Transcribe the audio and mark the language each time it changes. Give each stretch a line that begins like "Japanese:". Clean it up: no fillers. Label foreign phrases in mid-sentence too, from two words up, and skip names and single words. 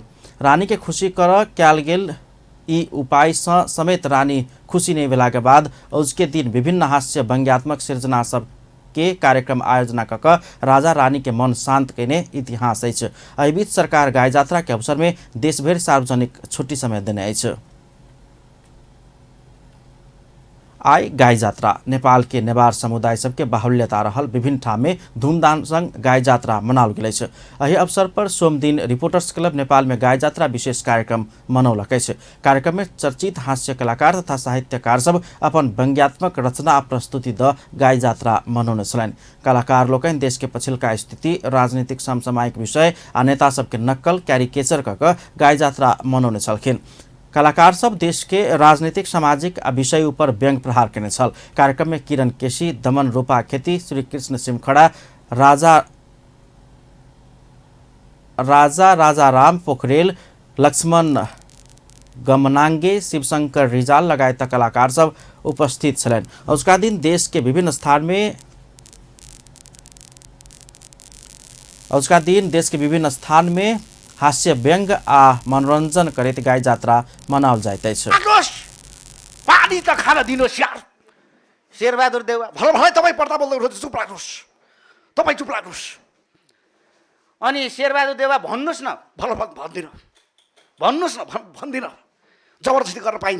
Maithili: रानी के खुशी कर कयल गेल ई उपाय से समेत रानी खुशी नहीं भेला के बाद उसके दिन विभिन्न हास्य व्यंग्यात्मक सृजना सब के कार्यक्रम आयोजना कऽ राजा रानी के मन शांत कयने इतिहास अछि। एहि बीच सरकार गाय जात्रा के अवसर में देशभर सार्वजनिक छुट्टी समय देने अछि। आइ गाई जात्रा नेपाल के नेवार समुदाय सबके बाहुल्यता रहल विभिन्न ठाम में धूमधाम संग गाई जात्रा मनाओल गेल अछि। एहि अवसर पर सोम दिन रिपोर्टर्स क्लब नेपाल में गाई जात्रा विशेष कार्यक्रम मनौलक अछि। कार्यक्रम में चर्चित हास्य कलाकार तथा साहित्यकार सब अपन व्यंग्यात्मक रचना आ प्रस्तुति द गाई जात्रा मनौने छलनि। कलाकार लोकनि देश के पछिल्का स्थिति, राजनीतिक समसामयिक विषय आ नेता सबके नक्कल कैरिकेचर कऽ गाई जात्रा मनौने छलखिन। कलाकार सब देश के राजनीतिक सामाजिक विषय ऊपर व्यंग प्रहार केने छल। कार्यक्रम में किरण केसी, दमन रूपा खेती, श्री कृष्ण सिमखड़ा, राजा राम पोखरेल, लक्ष्मण गमनांगे, शिवशंकर रिजाल लगायत कलाकार सब उपस्थित छलनि। उसका दिन देश के विभिन्न स्थान में हास्य व्यंग आ मनोरंजन करैत गाई जात्रा मनाओल जाइत अछि।
Nepali: पानी त खान दिनुहोस् यार। शेरबहादुर देउवा भल भलै तपाईँ पर्दा बोल्दै हुनुहुन्छ, चुप लाग्नुहोस्, तपाईँ चुप लाग्नुहोस्। अनि शेरबहादुर देउवा भन्नुहोस् न, भल भन्दिनँ, भन्नुहोस् न, भन्दिनँ, जबरजस्ती गर्न पाइन्छ।